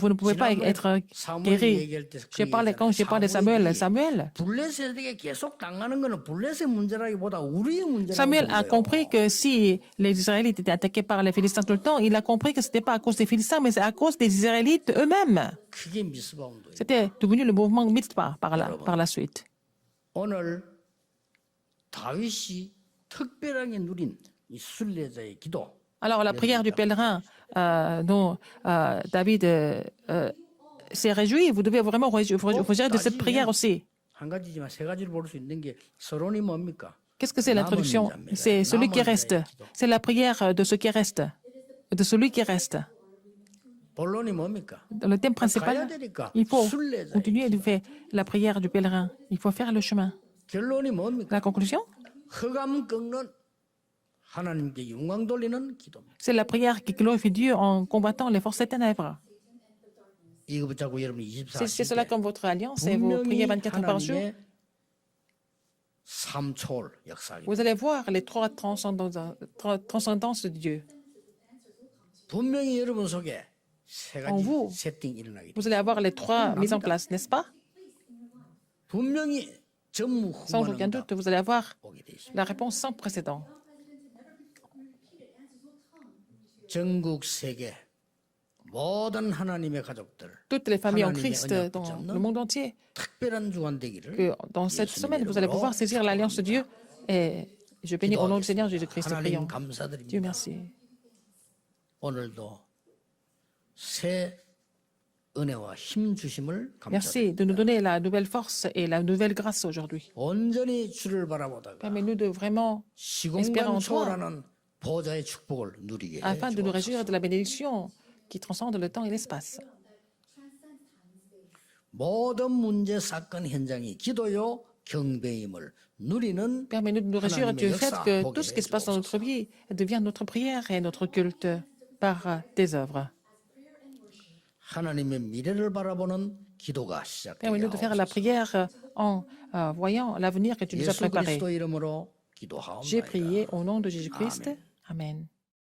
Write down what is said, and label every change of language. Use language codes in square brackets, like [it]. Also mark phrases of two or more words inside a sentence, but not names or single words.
[fr] Vous ne pouvez pas être guéri. Quand j'ai parlé de Samuel [ko] 블레셋에게 계속 당하는 거는 블레셋 문제라기보다 우리의 문제라고. [fr] Samuel a compris que si les Israélites étaient attaqués par les Philistins tout le temps, il a compris que ce n'était pas à cause des Philistins, mais c'est à cause des Israélites eux-mêmes. [ko] 그게 미스바 운동이에요. [fr] C'était devenu le mouvement Mitzpah par la suite. [ko] 오늘 다윗이 특별하게 누린 이 순례자의 기도. [fr] Alors, la prière du pèlerin dont David s'est réjoui, vous devez vraiment vous réjouir de cette prière aussi. [ko] 한 가지지만 세 가지를 볼 수 있는 게 서론이 뭡니까? [fr] Qu'est-ce que c'est l'introduction? C'est celui qui reste. C'est la prière de ceux qui restent. De celui qui reste. [ko] 본론이 뭡니까? [fr] Dans le thème principal, il faut continuer de faire la prière du pèlerin. Il faut faire le chemin. [ko] 결론이 뭡니까? [fr] La conclusion, [ko] 흑암 꺾는 하나님께 영광 돌리는 기도입니다. [fr] c'est la prière qui glorifie Dieu en combattant les forces des ténèbres. [ko] 이거 붙잡고 여러분 24 [fr] C'est cela comme votre alliance et vous priez 24 heures par jour. [ko] 하나님의 삼초월 역사입니다. [fr] Vous allez voir les trois transcendances de Dieu. [ko] 분명히 여러분 속에 세 [fr] En [ko] 가지 [fr] vous. [ko] 세팅이 일어나게 됩니다. [fr] Vous allez avoir les trois mises en place, n'est-ce pas? [ko] 분명히 [fr] Sans aucun [ko] 전무후무한 [fr] doute, vous allez avoir [ko] 오게 돼 있습니다. [fr] la réponse sans précédent. [ko] 전국 세계 모든 하나님의 가족들 [fr] Toutes les familles en [ko] 하나님의 [fr] Christ [ko] 언약 [fr] dans [ko] 붙잡는 [fr] le monde entier, [ko] 특별한 주간 되기를 [fr] que dans cette semaine, vous allez pouvoir saisir l'alliance de Dieu Et je bénis au nom du Seigneur Jésus-Christ. [ko] 하나님 [fr] Prions. Dieu [ko] 감사드립니다. [fr] merci. [ko] 오늘도 새 은혜와 힘 주심을 감사드립니다. [fr] Merci de nous donner la nouvelle force et la nouvelle grâce aujourd'hui. [ko] 온전히 주를 바라보다가 [fr] Permets-nous de vraiment espérer [ko] 시공간 [fr] en toi [ko] 초월하는 보좌의 축복을 누리게 [fr] afin de nous [ko] 해주옵소서. [fr] réjouir de la bénédiction qui transcende le temps et l'espace. [ko] 모든 문제 사건 현장이 기도요 경배임을 누리는 [fr] Permets-nous de nous réjouir du fait que tout ce qui se passe dans notre vie devient notre prière et notre culte par tes œuvres. [ko] 하나님의 미래를 바라보는 기도가 시작되게 [fr] Permets-nous de faire la [ko] 하옵소서. [fr] prière en voyant l'avenir que tu nous as [ko] 예수 [fr] préparé. [ko] 그리스도 이름으로 [fr] J'ai [ko] 기도하옵나이다. [fr] prié au nom de Jésus-Christ. Amen.